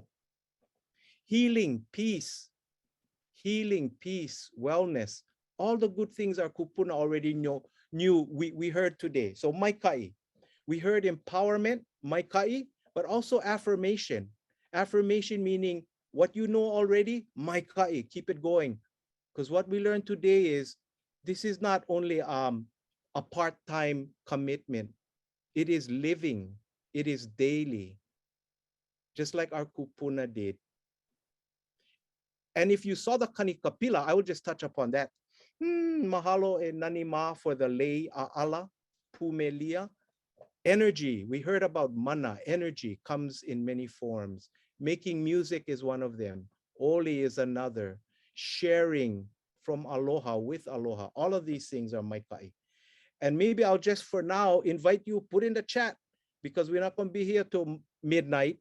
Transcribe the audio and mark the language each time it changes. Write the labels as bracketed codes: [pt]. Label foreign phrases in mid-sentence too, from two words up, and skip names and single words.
[en] Healing, peace, wellness. All the good things our kupuna already knew we heard today. So maikai, we heard empowerment, maikai, but also affirmation. Affirmation meaning what you know already, mai ka'i, keep it going. Because what we learned today is this is not only a part-time commitment. It is living. It is daily. Just like our Kūpuna did. And if you saw the kanikapila, I will just touch upon that. [haw] Mahalo e nanima [en] for the [haw] Leināʻala, pumelia. [en] Energy, we heard about mana, energy comes in many forms. Making music is one of them. Oli is another. Sharing from aloha with aloha. All of these things are maikai. And maybe I'll just for now invite you, put in the chat, because we're not going to be here till midnight.